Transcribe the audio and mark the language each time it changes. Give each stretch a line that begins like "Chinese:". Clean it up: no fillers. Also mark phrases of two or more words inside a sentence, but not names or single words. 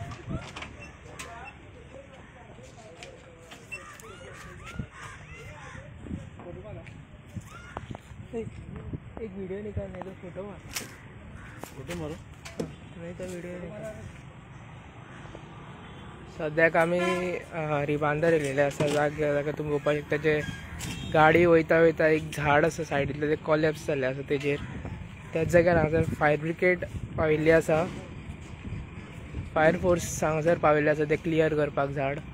Hindi: एक वीडियो निकाल नहीं तो फोटो मार, फोटो मारो नहीं तो वीडियो निकाल।
Konkani: सद्याक आमी रिबांदर येयलेले आसा जाग्यार तुमी पळोवपाक शकता जे गाडी वयता वयता एक झाड आसा सायडीतले ते कॉलॅप्स जाल्ले आसा तेजेर त्याच जाग्यार हांगासर
English: fire brigade
Konkani: पाविल्ली आसा।
English: fire force
Konkani: हांगासर पाविल्ले आसा ते क्लियर करपाक झाड।